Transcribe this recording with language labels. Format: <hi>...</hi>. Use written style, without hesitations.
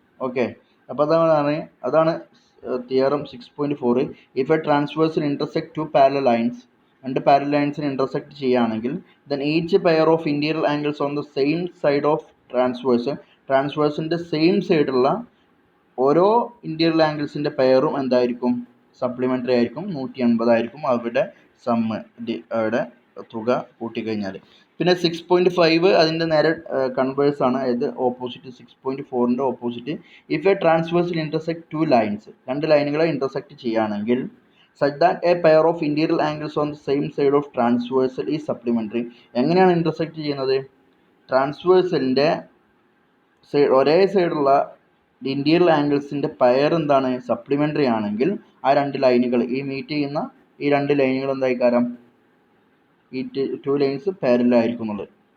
<ml>Okay, അപ്പോൾ അതാണ് theorem 6.4</ml> <en>if a transversal intersect two parallel lines,</en> <ml>രണ്ട് പാരലൽ ലൈൻസിനെ ഇന്റർസെക്ട് ചെയ്യുകയാണെങ്കിൽ then each pair of interior angles on the same side of ട്രാൻസ്വേഴ്സിൻ്റെ same സൈഡുള്ള ഓരോ interior ആംഗിൾസിൻ്റെ പെയറും എന്തായിരിക്കും, supplementary ആയിരിക്കും, 180 ആയിരിക്കും അവരുടെ സമ്മ്, അവിടെ തുക കൂട്ടിക്കഴിഞ്ഞാൽ. പിന്നെ 6.5 അതിൻ്റെ നേരെ കൺവേഴ്സാണ്, അതായത് opposite 6.4ൻ്റെ opposite.</ml> <en>if a transversal intersect 2 lines,</en> <ml>2 ലൈനുകളെ intersect ചെയ്യുകയാണെങ്കിൽ</ml> <en>such that a pair of interior angles on the same side of transversal is supplementary.</en> <ml>എങ്ങനെയാണ് ഇൻ്റർസെക്ട് ചെയ്യുന്നത്? ട്രാൻസ്വേഴ്സലിൻ്റെ ഒരേ സൈഡുള്ള ഇൻറ്റീരിയർ ആംഗിൾസിൻ്റെ പെയർ എന്താണ്? സപ്ലിമെൻ്ററി ആണെങ്കിൽ ആ 2 ലൈനുകൾ, ഈ മീറ്റ് ചെയ്യുന്ന ഈ 2 ലൈനുകൾ എന്തായി കാരണം ഈ 2 ലൈൻസ് പാരലായിരിക്കും എന്നുള്ളത്.</ml>